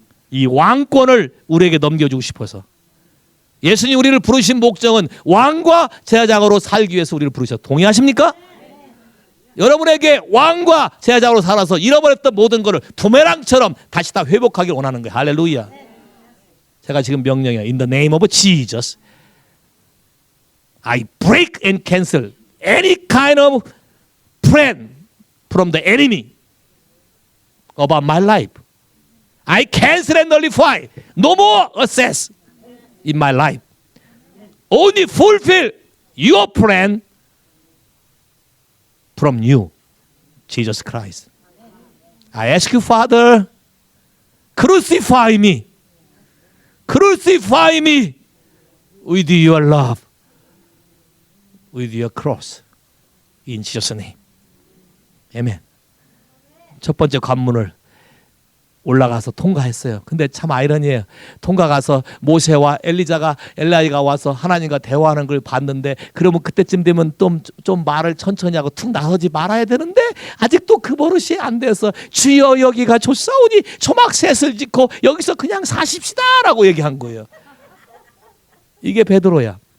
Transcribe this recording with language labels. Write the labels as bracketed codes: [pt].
[ko] 이 왕권을 우리에게 넘겨주고 싶어서. 예수님 우리를 부르신 목적은 왕과 제사장으로 살기 위해서 우리를 부르셨어요. 동의하십니까? 여러분에게 왕과 제사장으로 살아서 잃어버렸던 모든 것을 부메랑처럼 다시 다 회복하길 원하는 거예요. 할렐루야. 제가 지금 명령해요. [en] In the name of Jesus, I break and cancel any kind of plan from the enemy about my life. I cancel and nullify. No more access in my life. Only fulfill your plan from you, Jesus Christ. I ask you, Father, crucify me. Crucify me with your love, with your cross. In Jesus' name. 아멘. [ko] 첫 번째 관문을 올라가서 통과했어요. 근데 참 아이러니해요. 통과가서 모세와 엘리야가 와서 하나님과 대화하는 걸 봤는데, 그러면 그때쯤 되면 좀 말을 천천히 하고 툭 나서지 말아야 되는데 아직도 그 버릇이 안 돼서 주여 여기가 좁사오니 초막셋을 짓고 여기서 그냥 사십시다라고 얘기한 거예요. 이게 베드로야.